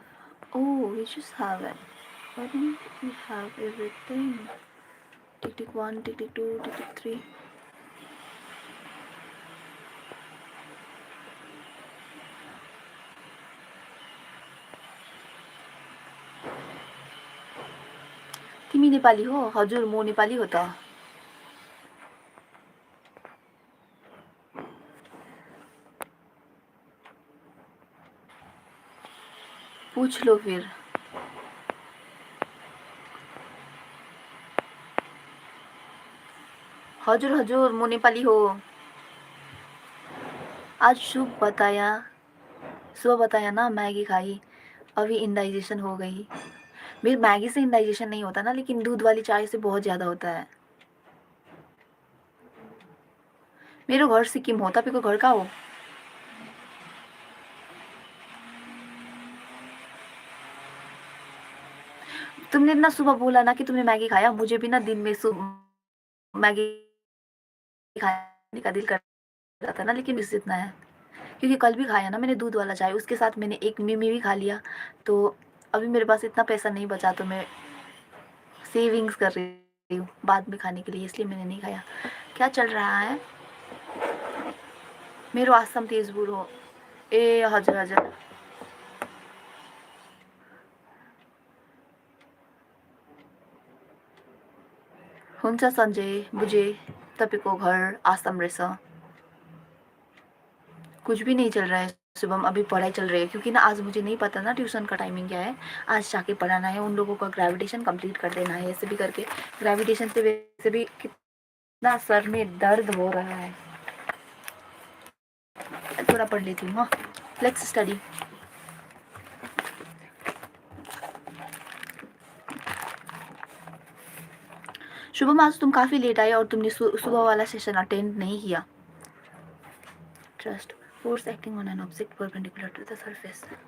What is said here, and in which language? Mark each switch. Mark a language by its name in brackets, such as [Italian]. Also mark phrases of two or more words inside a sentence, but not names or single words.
[English] Oh, we just have it. Why don't we have everything? Tick tick 1, tick tick 2, tick tick 3. [Nepali] तिमी नेपाली हो? हजुर म नेपाली हो त. [Hindi] पूछ लो फिर. [Nepali] हजुर हजुर म नेपाली हो. [Hindi] आज सुबह बताया ना, मैगी खाई, अभी इंडाइजेशन हो गई. मेरी मैगी से इंडाइजेशन नहीं होता ना, लेकिन दूध वाली चाय से बहुत ज़्यादा होता है. [Nepali] मेरो घर सिक्किम हो. तपाईँको घर कहाँ हो? [Hindi] तुमने इतना सुबह बोला ना कि तुमने मैगी खाया. मुझे भी ना दिन में मैगी खाने का दिल कर रहा था ना, लेकिन इससे इतना है क्योंकि कल भी खाया ना मैंने दूध वाला चाय, उसके साथ मैंने एक मिमी भी खा लिया. तो अभी मेरे पास इतना पैसा नहीं बचा, तो मैं सेविंग्स कर रही हूँ बाद में खाने के लिए, इसलिए मैंने नहीं खाया. क्या चल रहा है? [Nepali] मेरो आसाम तेजपुर हो. ए हजुर हजुर. हुन्छ सञ्जय, बुझे. तपाईँको घर आसाम रहेछ. [Hindi] कुछ भी नहीं चल रहा है शुभम, अभी पढ़ाई चल रही है क्योंकि ना आज मुझे नहीं पता ना ट्यूशन का टाइमिंग क्या है. आज जाके पढ़ाना है. उन लोगों का [English] gravitation complete [Hindi] कर देना है. ऐसे भी करके ग्रेविटेशन से वैसे भी कितना सर में दर्द हो रहा है. थोड़ा पढ़ लेती हूँ. हाँ, [English] let's study. [Hindi] शुभम, आज तुम काफ़ी लेट आए और तुमने सुबह वाला [English] session attend [Hindi] नहीं किया. [English] ट्रस्ट force acting on an object perpendicular to the surface.